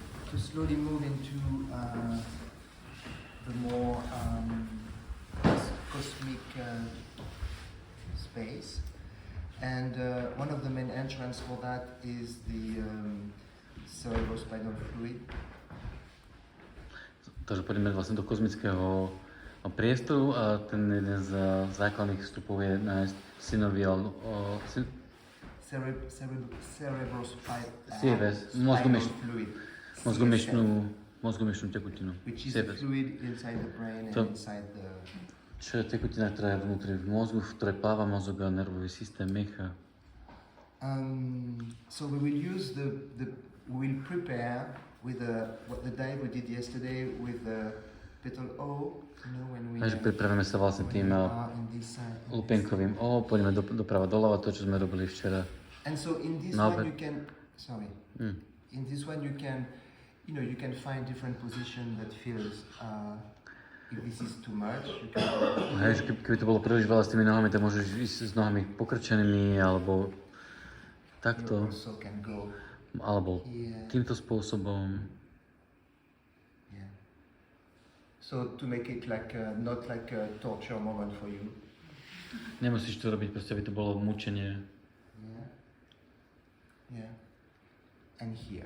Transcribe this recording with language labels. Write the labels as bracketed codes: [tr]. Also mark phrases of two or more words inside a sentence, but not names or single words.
[en] to slowly move into the more cosmic space. And one of the main entrance for that is the cerebrospinal fluid. [sk] Takže poďme vlastne do kozmického priestoru a ten jeden z základných vstupov je nájsť synovial mozgomiešňu tekutinu. [en] Which is a fluid inside the brain and inside the... [sk] Čo je tekutina, ktorá je vnútri v mozgu, v ktorej pláva mozog a nervový systém mecha. [en] So we will prepare with what the dive we did yesterday with the petal O, when we... [sk] Takže pripravíme sa vlastne tým lupienkovým O, pôjdeme doprava doľava, to, čo sme robili včera. [en] And so in this one you can, in this one you can, you can find different position that feels, if this is too much, you can... [sk] Hej, keby to bolo príliš veľa s tými nohami, tak môžeš ísť s nohami pokrčenými, alebo takto. [en] You also can go [sk] alebo týmto spôsobom. [en] Yeah. So to make it like not like a torture moment for you. [sk] Nemusíš to robiť, proste aby to bolo mučenie. [en] Yeah. And here.